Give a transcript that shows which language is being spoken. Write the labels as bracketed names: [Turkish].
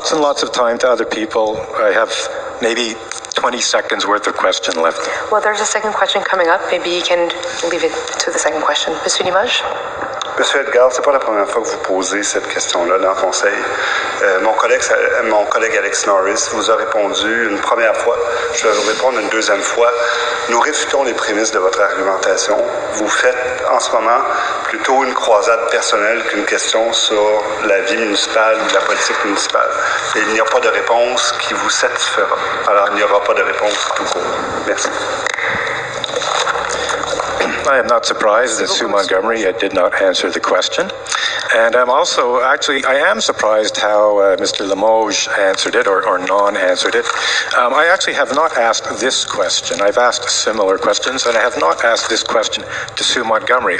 [English] lots and lots of time to other people. I have maybe 20 seconds worth of question left. Well, there's a second question coming up. Maybe you can leave it to the second question. [French] Monsieur Limoges? Monsieur Edgar, c'est pas la première fois que vous posez cette question-là dans le Conseil. Mon collègue Alex Norris vous a répondu une première fois. Je vais vous répondre une deuxième fois. Nous réfutons les prémices de votre argumentation. Vous faites en ce moment plutôt une croisade personnelle qu'une question sur la vie municipale ou la politique municipale. Et il n'y a pas de réponse qui vous satisfera. Alors, il n'y aura pas de réponse tout court. Merci. [English] I am not surprised that Sue Montgomery did not answer the question. And I'm also, actually, I am surprised how Mr. Limoges answered it or non-answered it. I actually have not asked this question. I've asked similar questions, and I have not asked this question to Sue Montgomery.